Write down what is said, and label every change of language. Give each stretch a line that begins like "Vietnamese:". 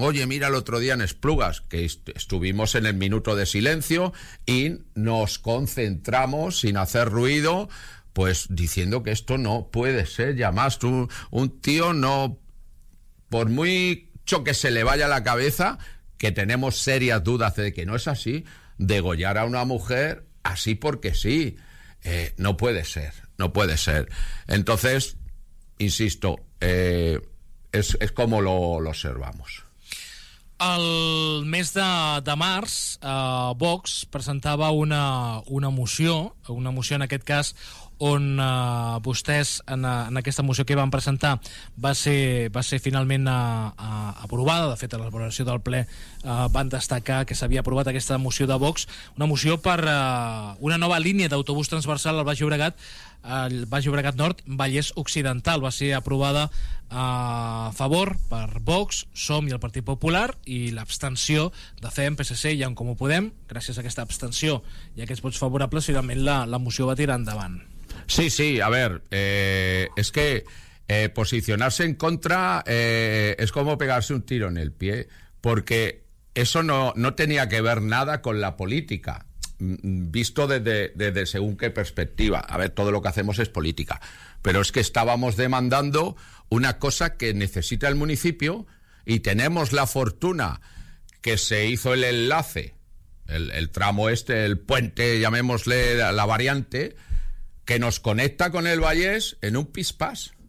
Spanish: Oye, mira el otro día en Esplugas, que estuvimos en el minuto de silencio y nos concentramos sin hacer ruido, pues diciendo que esto no puede ser, ya más, tú, un tío no, por muy choque se le vaya la cabeza, que tenemos serias dudas de que no es así, degollar a una mujer así porque sí, no puede ser, no puede ser. Entonces, insisto, es como lo observamos.
Catalan: El mes de març, Vox presentava una moció en aquest cas, on vostès en aquesta moció que van presentar va ser finalment aprovada. De fet, a l'elaboració del ple van destacar que s'havia aprovat aquesta moció de Vox, una moció per una nova línia d'autobús transversal al Baix Llobregat, el Baix Llobregat Nord, Vallès Occidental. Va ser aprovada a favor per Vox, Som i el Partit Popular, i l'abstenció de FEM, PSC i En Comú Podem. Gràcies a aquesta abstenció i a aquests vots favorables, finalment la moció va tirar endavant.
Spanish: Sí, sí, a ver, es que posicionarse en contra es como pegarse un tiro en el pie, porque eso no tenía que ver nada con la política, visto desde según qué perspectiva. A ver, todo lo que hacemos es política, pero es que estábamos demandando una cosa que necesita el municipio y tenemos la fortuna que se hizo el enlace, el tramo este, el puente, llamémosle la variante, que nos conecta con el Vallés en un pispás.